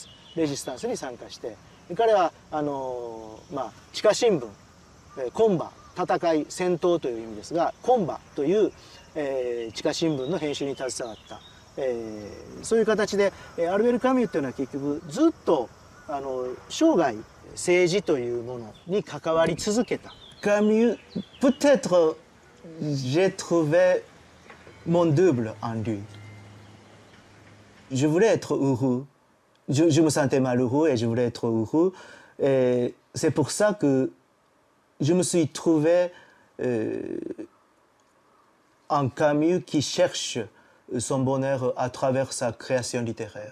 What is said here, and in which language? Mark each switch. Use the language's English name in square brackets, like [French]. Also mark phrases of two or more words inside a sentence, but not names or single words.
[Japanese] レジスタンスに参加して、彼は地下新聞コンバ、戦い戦闘という意味ですが、コンバという、地下新聞の編集に携わった、そういう形でアルベル・カミューっていうのは結局ずっと生涯政治というものに関わり続けた。 [French] カミュー、peut-être j'ai trouvé mon double en lui. Je voulais être heureux. Je me sentais malheureux et je voulais être heureux. Et c'est pour ça que je me suis trouvé en Camus qui cherche son bonheur à travers sa création littéraire.